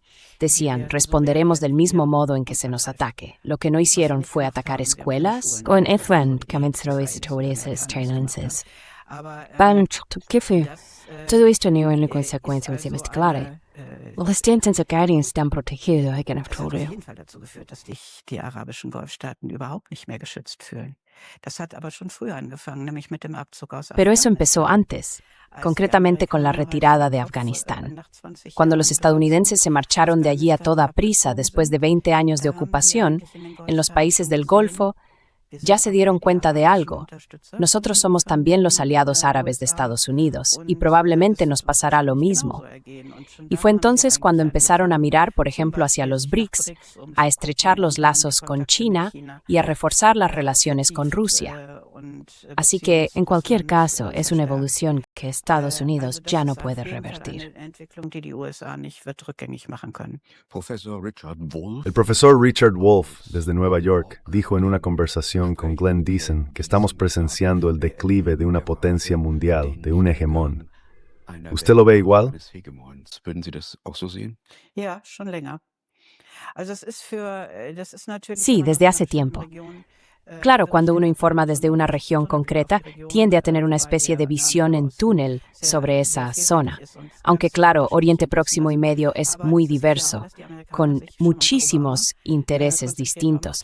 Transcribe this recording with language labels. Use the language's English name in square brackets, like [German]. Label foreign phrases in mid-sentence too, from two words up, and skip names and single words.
[Spanish] Decían, [German] So [Spanish] responderemos del [German] werden [Spanish] mismo [German] wir [Spanish] modo en que [German] uns [Spanish] se nos [German] angreifen. [Spanish] ataque. Lo que no [German] Was sie [Spanish] hicieron [German] nicht [Spanish] fue [German] gemacht [Spanish] atacar [German] haben, sie haben keine [Spanish] escuelas. [German] Schulen [Spanish] Con [German] angegriffen, [Spanish] Efran [German] so wie [Spanish] comenzó [German] israelische [Spanish] historias [German] Amerikaner das gemacht haben. [Spanish] israelíes. [German] Aber [Spanish] ¿Qué fue? [German] das [Spanish] Todo esto no es una [German] ist [Spanish] consecuencia [German] also [Spanish] más clara. [German] eine [Spanish] Los distintos hogares están protegidos en el [German] das hat auf [Spanish] petróleo. [German] jeden Fall dazu geführt, dass sich die arabischen Golfstaaten überhaupt nicht mehr geschützt fühlen. Das hat aber schon früher angefangen, nämlich mit dem Abzug aus [Spanish] Pero eso empezó [German] Afghanistan. [Spanish] antes, [German] Als die [Spanish] concretamente con la [German] Amerikaner halt [Spanish] retirada [German] vom [Spanish] de [German] Kopf, [Spanish] Afganistán. [German] nach 20 [Spanish] Cuando los [German] Jahren [Spanish] estadounidenses se marcharon de allí a [German] Afghanistan [Spanish] toda prisa [German] abgezogen [Spanish] después de [German] sind, [Spanish] 20 años de [German] haben die [Spanish] ocupación, [German] eigentlich in den [Spanish] en los [German] Golfstaaten [Spanish] países [German] schon [Spanish] del [German] gesehen, [Spanish] Golfo, [German] wir [Spanish] ya [German] sind [Spanish] se [German] auch [Spanish] dieron [German] wieder die [Spanish] cuenta de [German] arabischen [Spanish] algo. [German] Unterstützer [Spanish] Nosotros [German] von, [Spanish] somos [German] von [Spanish] también los [German] den [Spanish] aliados árabes de [German] USA [Spanish] Estados Unidos y [German] und [Spanish] probablemente [German] es [Spanish] nos [German] wird uns [Spanish] pasará lo [German] wahrscheinlich [Spanish] mismo. [German] genauso ergehen. Und schon [Spanish] Y [German] da [Spanish] fue [German] haben sie [Spanish] entonces cuando [German] eigentlich [Spanish] empezaron a [German] angefangen, [Spanish] mirar, por [German] zum [Spanish] ejemplo, hacia [German] Beispiel [Spanish] los [German] nach [Spanish] BRICS, [German] BRICS, um [Spanish] a [German] zu [Spanish] estrechar [German] gucken, [Spanish] los [German] wie man die [Spanish] lazos con [German] Kontakte mit [Spanish] China [German] China [Spanish] y a reforzar las relaciones con [German] vertieft [Spanish] Rusia. [German] und [Spanish] Así que, en cualquier [German] Beziehungen [Spanish] caso, es una [German] verstärkt. [Spanish] evolución que Estados Unidos [German] Also das [Spanish] ya no [German] ist auf [Spanish] puede [German] jeden Fall [Spanish] revertir. [German] eine Entwicklung, die die USA nicht wird rückgängig machen können. Professor Richard Wolff. [Spanish] El profesor Richard Wolff, desde Nueva York, dijo en una conversación con Glenn Deason que estamos presenciando el declive de una potencia mundial, de un hegemón. ¿Usted lo ve igual? [German] Würden Sie das auch so sehen? Ja, schon länger. Also das ist natürlich [Spanish] Sí, [German] in der [Spanish] desde hace [German] nordafrikanischen [Spanish] tiempo. [German] Region [Spanish] Claro, cuando uno informa desde una región concreta, tiende a tener una especie de visión en túnel sobre esa zona. Aunque claro, Oriente Próximo y Medio es muy diverso, con muchísimos intereses distintos.